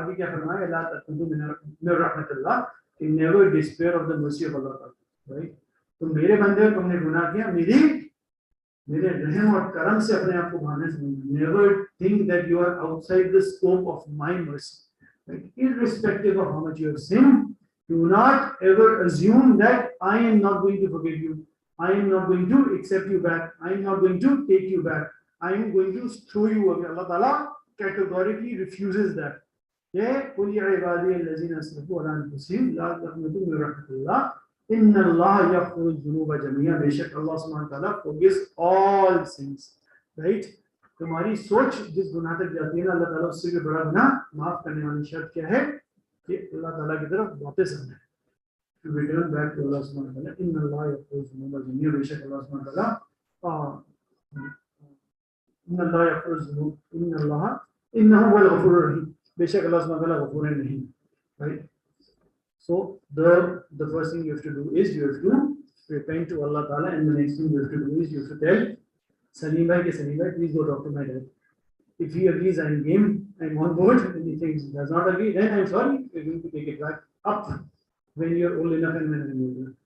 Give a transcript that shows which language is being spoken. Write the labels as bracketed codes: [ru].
[hi] आगे क्या फरमाया, [ar] ला तक़नतू मिन रहमतिल्लाह, [en] never despair of the mercy of Allah, right? [hi] तुम मेरे बंदे हो, तुमने गुनाह किया, मेरे रहम और करम से अपने आप को भाने से, [en] never think that you are outside the scope of my mercy, [hi] right? [en] Irrespective of how much you have sinned, do not ever assume that I am not going to forgive you, I am not going to accept you back, I am not going to take you back, I am going to throw you away. Allah Ta'ala categorically refuses that. [ar] Yeah, قُلْ يَا عِبَادِيَ الَّذِينَ أَسْرَفُوا عَلَىٰ أَنفُسِهِمْ لَا تَقْنَطُوا مِن رَحْمَةِ اللَّهِ إِنَّ اللَّهَ يَغْفِرُ الذُّنُوبَ جَمِيعًا, [en] बेशक Allah Subhanahu wa Ta'ala forgives all sins, right? [hi] तुम्हारी सोच जिस गुनाह तक जाती है ना, अल्लाह ताला उससे भी बड़ा गुनाह माफ करने वाली शर्त क्या है, कि अल्लाह ताला की तरफ वापस आना है, [en] to return back to Allah Subhanahu wa Ta'ala. [ar] إِنَّ اللَّهَ يَغْفِرُ الذُّنُوبَ جَمِيعًا, [hi] बेशक Allah Subhanahu wa Ta'ala [ar] इन्नल्लाह यग़फ़िरु ज़ुनूब इन्नहु हुवल गफ़ूरुर रहीम, [hi] बेशक अल्लाह सुब्हानहू व तआला गफूर है रहीम, right? [en] So the first thing you have to do is you have to repent to Allah Ta'ala, and the next thing you have to do is you have to tell Salim bhai, please go talk to my dad. If he agrees, I am game, I am on board, and he thinks he does not agree, then I am sorry, we are going to take it back up when you are old enough and when I am old enough.